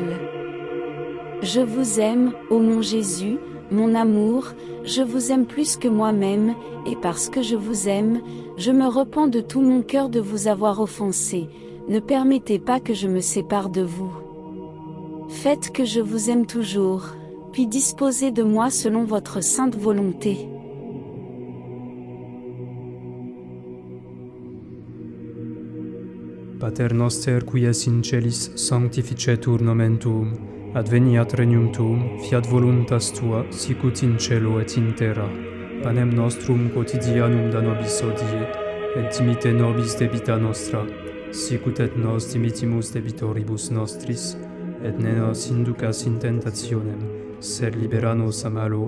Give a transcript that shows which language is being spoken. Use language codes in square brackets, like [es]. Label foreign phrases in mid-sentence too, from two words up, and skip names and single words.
[fr] Je vous aime, ô mon Jésus, mon amour, je vous aime plus que moi-même, et parce que je vous aime, je me repens de tout mon cœur de vous avoir offensé. Ne permettez pas que je me sépare de vous. Faites que je vous aime toujours, puis disposez de moi selon votre sainte volonté. [la] Pater noster qui es in celis, sanctificetur nomen tuum, adveniat regnum tuum, fiat voluntas tua, sicut in cielo et in terra. Panem nostrum quotidianum da nobis hodie, et dimite nobis debita nostra, sicut et nos dimittimus debitoribus nostris, et ne nos inducas in tentationem, sed libera nos a malo.